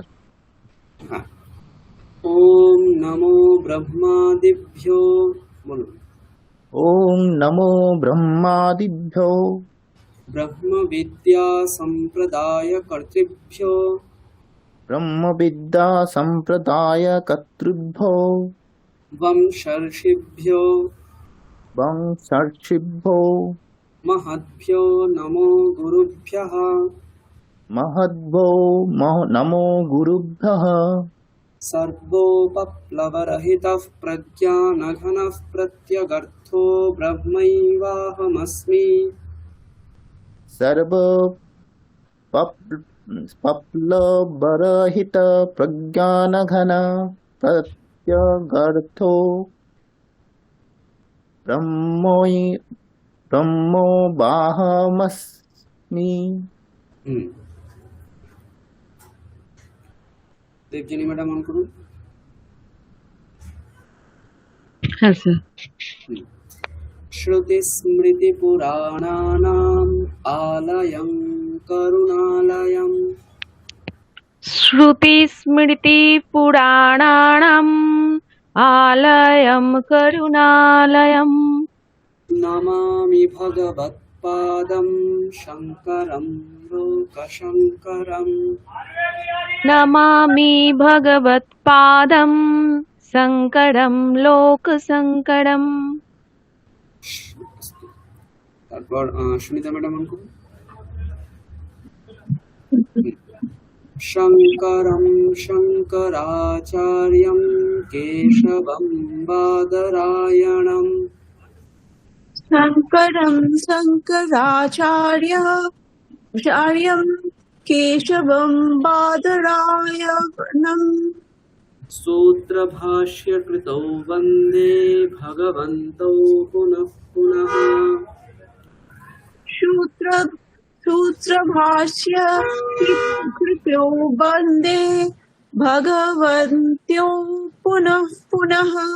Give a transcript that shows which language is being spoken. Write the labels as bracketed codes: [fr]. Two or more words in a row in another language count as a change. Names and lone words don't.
[sa] হ্যাঁ। ওম নমো ব্রহ্মাদিভ্যো, বলুন। ওম নমো ব্রহ্মাদিভ্যো ব্রহ্ম বিদ্যা সম্প্রদায় কর্তৃভ্যো ব্রহ্মবিদ্যা সম্প্রদায় কর্তৃভ্যো বংশর্ষিভ্যো বংশর্ষিভ্যো মহদ্ভ্যো নমো গুরুভ্যঃ মহদ্ভ্যো নমো গুরুভ্যঃ সর্বোপপ্লবরহিতঃ প্রজ্ঞানঘনঃ প্রত্যগর্থো ব্রহ্মৈবাহমস্মি सर्व पप्लवरहित प्रज्ञानघन प्रत्यगर्थो ब्रह्मोऽहमस्मि। [bn] দেবযানী ম্যাডাম অন করুন। হ্যাঁ স্যার। [sa] श्रुतिस्मृतिपुराणानाम् आलयं करुणालयं श्रुतिस्मृतिपुराणानाम् आलयं करुणालयम् नमामि भगवत्पादं शङ्करं लोकशङ्करम्। नमामि भगवत्पादं शङ्करं लोकशङ्करम्। [bn] তারপর সুনিতা ম্যাডাম অন করুন। [sa] शङ्करं शङ्कराचार्यं केशवं बादरायणम्। शङ्करं शङ्कराचार्यं केशवं बादरायणम्। सूत्रभाष्यकृतौ वन्दे भगवन्तौ पुनः पुनः। सूत्रभाष्य कृतो वन्दे भगवन्त्यो पुनः पुनः।